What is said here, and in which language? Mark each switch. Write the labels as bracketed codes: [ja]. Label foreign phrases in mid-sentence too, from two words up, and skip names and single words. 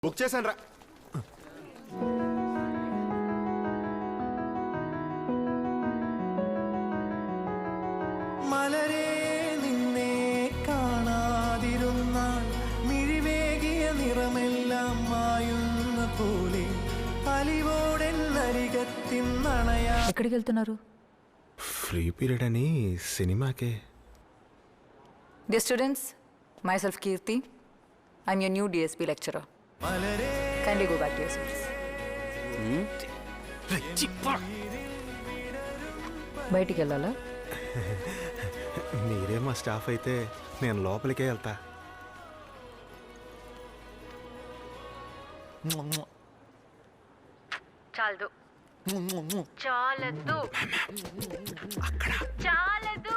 [te] బుక్ చేశాను రా. [ml] മലരേ നിന്നെ കാണാതിരുന്നാൽ മിഴിവേകിയ നിറമെല്ലാം മായുന്ന പോലെ അലിവോടെന്നരികത്തിന്നണയാ. [te] ఎక్కడికి వెళ్తున్నారు? [en] free period [te] అని సినిమాకే. [en] Dear students, myself Kirti. I'm your new DSP lecturer. Kindly go back to your seats. [te] బయటికి వెళ్ళాలా? మీరే మా స్టాఫ్ అయితే నేను లోపలికే వెళ్తా. చాలదు చాలదు చాలదు.